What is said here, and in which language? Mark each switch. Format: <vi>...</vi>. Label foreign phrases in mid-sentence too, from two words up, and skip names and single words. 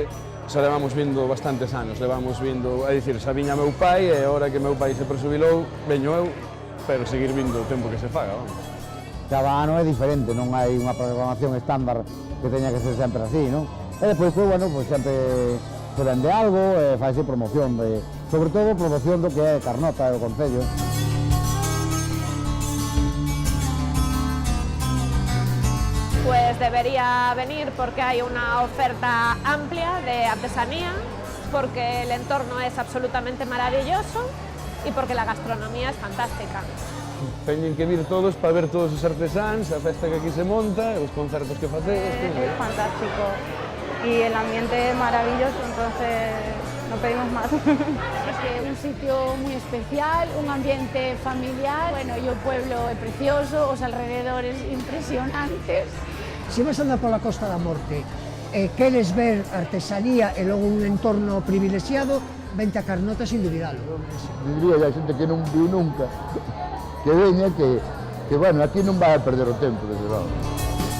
<gl>Xa levamos vindo bastantes anos, levamos vindo, é dicir, xa viña meu pai e agora que meu pai se presubilou, veño eu, pero seguir vindo o tempo que se faga, vamos. Cada ano é diferente, non hai unha programación estándar que teña que ser sempre así, non? E despois, pues, bueno, pues, sempre se vende algo, faise promoción, sobre todo promoción do que é Carnota e o Concello.</gl> <es>Pues debería venir porque hay una oferta amplia de artesanía, porque el entorno es absolutamente maravilloso y porque la gastronomía es fantástica.</es> <gl>Teñen que vir todos para ver todos os artesáns, a festa que aquí se monta, os concertos que facemos.</gl> <es>Es fantástico y el ambiente es maravilloso, entonces no pedimos más. Es un sitio muy especial, un ambiente familiar, bueno, y el pueblo es precioso, os alrededores impresionantes.</es> <gl>Se vas a andar pola Costa da Morte e queres ver artesanía e logo un entorno privilexiado, vente a Carnota sin dubidalo. Diría a xente que non viu nunca, que veña, que bueno, aquí non vai a perder o tempo, desde logo.</gl>